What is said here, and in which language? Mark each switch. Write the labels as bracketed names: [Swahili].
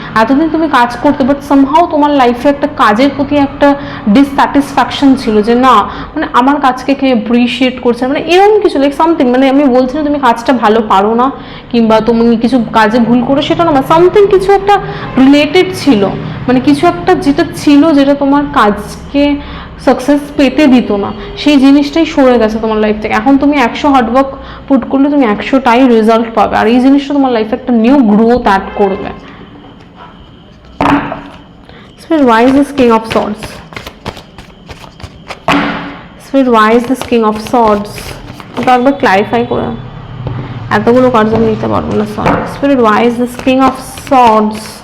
[Bangla] এতদিন তুমি কাজ করতে, বাট সামহাও তোমার লাইফে একটা কাজের প্রতি একটা ডিসস্যাটিসফ্যাকশন ছিল যে না মানে আমার কাজকে কে অ্যাপ্রিসিয়েট করছে, মানে এরকম কিছু লাইক সামথিং, মানে আমি বলছি না তুমি কাজটা ভালো পারো না কিংবা তুমি কিছু কাজে ভুল করো সেটা না, সামথিং কিছু একটা রিলেটেড ছিল, মানে কিছু একটা যেটা ছিল যেটা তোমার কাজকে সাকসেস পেতে দিত না, সেই জিনিসটাই সরে গেছে তোমার লাইফ থেকে। এখন তুমি 100 হার্ডওয়ার্ক পুট করলে তুমি 100টাই রেজাল্ট পাবে, আর এই জিনিসটা তোমার লাইফে একটা নিউ গ্রোথ অ্যাড করবে। [English] Spirit, why is this King of Swords? Spirit, why is this King of Swords? [Bangla] এটা একবার ক্লারিফাই করে, এতগুলো কার্ড আমি নিতে পারবো না, sorry. [English] Spirit, why is this King of Swords?